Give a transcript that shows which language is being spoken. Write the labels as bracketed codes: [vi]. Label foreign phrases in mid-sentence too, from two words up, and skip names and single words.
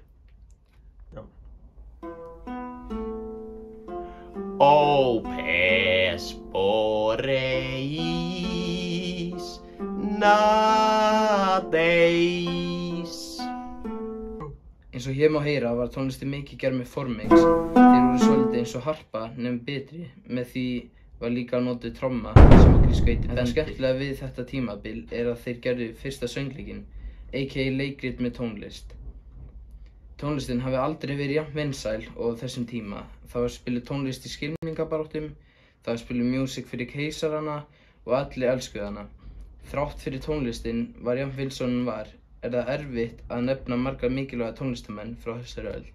[is] O Pesporeis Nadeis. Eins og hér má heyra var tónlistin mikið gerð með formix. Þeir voru svolítið eins og harpa nema betri. Með því var líka notuð tromma sem á grísku heitir. En það skemmtilega við þetta tímabil er að þeir gerðu fyrsta söngleikinn, a.k.a. leikrit með tónlist. Tónlistin hafi aldrei verið jafn vinsæl og á þessum tíma. Það var spiluð tónlist í skylmingabaráttum, það var spiluð músík fyrir keisarana og allir elskuðu hana. Þrátt fyrir tónlistin var jafn vinsæl hún var, er það erfitt að nefna marga mikilvæga tónlistamenn frá þessari öld.